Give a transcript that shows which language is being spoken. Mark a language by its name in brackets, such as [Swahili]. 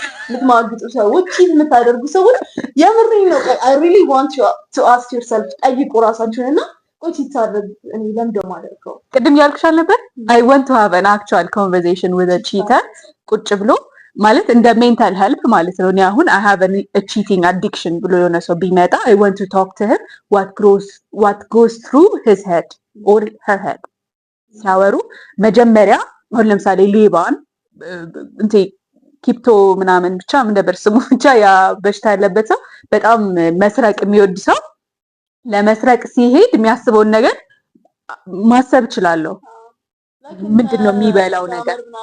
[Amharic] የምትማግጡ ሰዎች ቺት የምታደርጉ ሰዎች የምሬን ነው። [English] I really want you to ask yourself [Amharic] ጠይቁ ራሳችሁንና ቆይ ቺት ታደርግ እኔ ለምንድን ነው የማደርገው? ቅድም ያልኩሽ አልነበር? [English] I want to have an actual conversation with a cheater [Amharic] ቁጭ ብሎ ማለት እንደ ሜንታል ሄልፕ ማለት ነው። እኔ አሁን [English] I have a cheating addiction [Amharic] ብሎ የሆነ ሰው ቢመጣ [English] I want to talk to him what goes through his head or her head [Amharic] ሲያወሩ መጀመሪያ አሁን ለምሳሌ ሌባን እንቴ ኪፕቶ ምናምን ብቻ ምን ነበር ስሙ ብቻ ያ በሽታ ያለበት ሰው በጣም መስረቅ የሚወድ ሰው ለመስረቅ ሲሄድ የሚያስበውን ነገር ማሰብ እችላለሁ። ምንድን ነው የሚበላው ነገር